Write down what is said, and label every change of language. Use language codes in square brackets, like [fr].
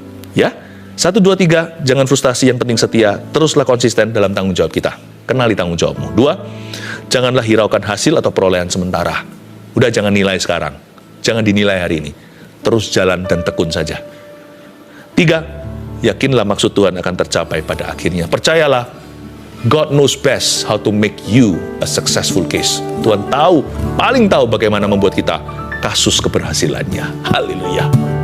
[id] Ya, 1, 2, 3, jangan frustasi, yang penting setia. Teruslah konsisten dalam tanggung jawab kita. Kenali tanggung jawabmu. 2, janganlah hiraukan hasil atau perolehan sementara. Udah jangan nilai sekarang. Jangan dinilai hari ini. Terus jalan dan tekun saja. 3, yakinlah maksud Tuhan akan tercapai pada akhirnya. Percayalah, [en] God knows best how to make you a successful case. [id] Tuhan tahu, paling tahu bagaimana membuat kita kasus keberhasilannya. Haleluya.